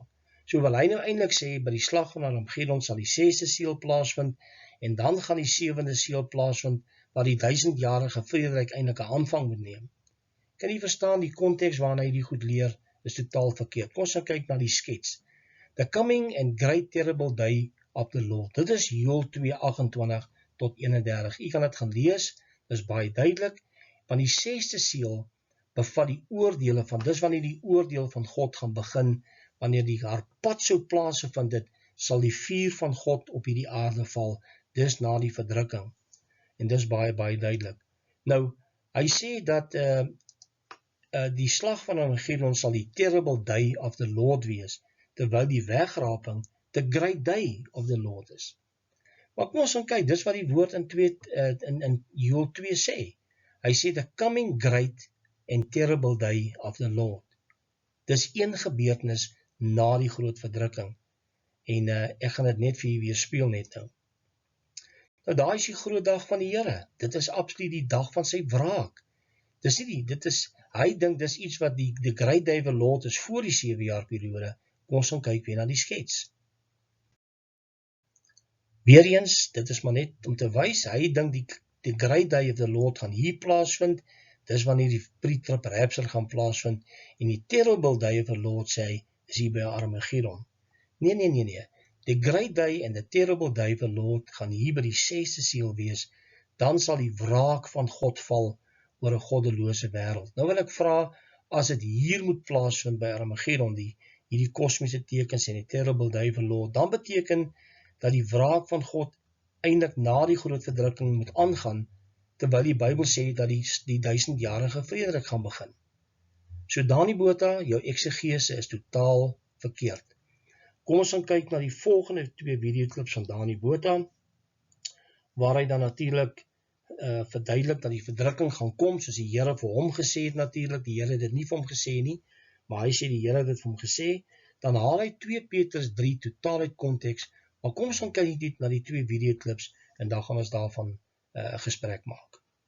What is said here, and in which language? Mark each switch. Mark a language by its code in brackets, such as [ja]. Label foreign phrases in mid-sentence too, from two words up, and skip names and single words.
[af] So wil hy nou eintlik sê, by die slag van Armageddon sal die 6de seël plaasvind, en dan gaan die 7de seël plaasvind, waar die 1000-jarige vrederyk eintlik 'n aanvang moet neem. Kan jy verstaan, die konteks waarna hy die goed leer, is totaal verkeerd. Kom ons gaan kyk na die skets. [en] The coming and great terrible day of the Lord. [af] Dit is Joël 2:28 tot 31. U kan dit gaan lees, dit is baie duidelik, want die 6de seël bevat die oordeele van, dis wanneer die oordeel van God gaan begin, wanneer die harpazo plaase van dit, sal die vuur van God op hierdie aarde val, dis na die verdrukking. En dis baie, baie duidelik. Nou, hy sê dat die slag van Armageddon sal die [en] terrible day of the Lord [af] wees, terwyl die wegraping [en] the great day of the Lord [af] is. Maar kom ons gaan kyk, dis wat die woord in Joël 2 sê. Hy sê [en] the coming great and terrible day of the Lord. [af] Dis een gebeurtenis na die groot verdrukking. En ek gaan dit net vir julle weer speel net nou. Nou daai is die groot dag van die Here. Dit is absoluut die dag van sy wraak. Dis nie hy dink dis iets wat die [en] great day of the Lord [af] is voor die 7 jaar periode. Kom ons gaan kyk weer na die skets. Weereens, dit is maar net om te wys, hy dink die [en] great day of the Lord [af] gaan hier plaasvind, dis wanneer die [en] pre-trib rapture [af] gaan plaasvind, en die [en] terrible day of the Lord [af] sê, is hier by Armageddon. Nee. [en] The great day and the terrible day of the Lord [af] gaan hier by die 6de seël wees, dan sal die wraak van God val oor 'n goddelose wêreld. Nou wil ek vra, as dit hier moet plaasvind by Armageddon, hierdie kosmiese tekens en die [en] terrible day of the Lord, [af] dan beteken dat die wraak van God eintlik na die groot verdrukking moet aangaan, terwyl die Bybel sê dat die 1000-jarige vrederyk gaan begin. So Dani Botha, jou eksegese is totaal verkeerd. Kom ons gaan kyk na die volgende 2 videoklips van Dani Botha, waar hy dan natuurlik verduidelik dat die verdrukking gaan kom, soos die Here vir hom gesê het natuurlik, die Here het dit nie vir hom gesê nie, maar hy sê die Here het dit vir hom gesê, dan haal hy 2 Petrus 3 totaal uit konteks, maar kom ons gaan kyk dit na die 2 videoklips, en dan gaan ons daarvan 'n gesprek maak.